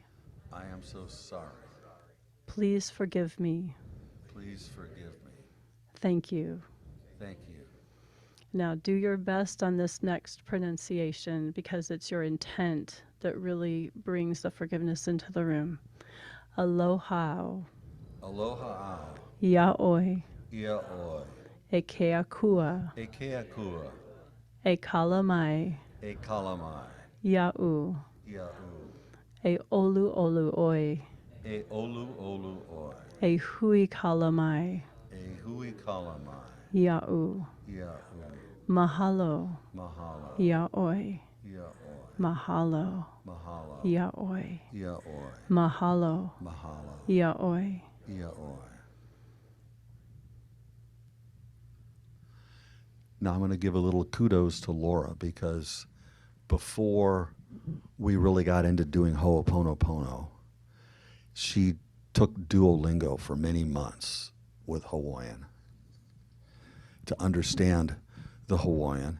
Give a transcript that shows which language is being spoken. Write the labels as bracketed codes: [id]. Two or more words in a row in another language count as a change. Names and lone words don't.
[en] I am so sorry. Please forgive me. Please forgive me. Thank you. Thank you. Now do your best on this next pronunciation because it's your intent that really brings the forgiveness into the room. [haw] Aloha. Aloha au. Yaoi. Ia oi. E keakua. E keakua. E kalamai. E kalamai. Ya'u. Ia u. E olu olu oi. E olu olu oi. E hui kalamai. E hui kalamai. Ya'u. Ia u. Mahalo. Mahalo. Ya'oi. Ia oi. Mahalo. Mahalo. Ya'oi. Ia oi. Mahalo. Mahalo. Ya'oi. Ia oi. [en] Now I'm going to give a little kudos to Laura because before we really got into doing Ho'oponopono, she took Duolingo for many months with Hawaiian to understand the Hawaiian.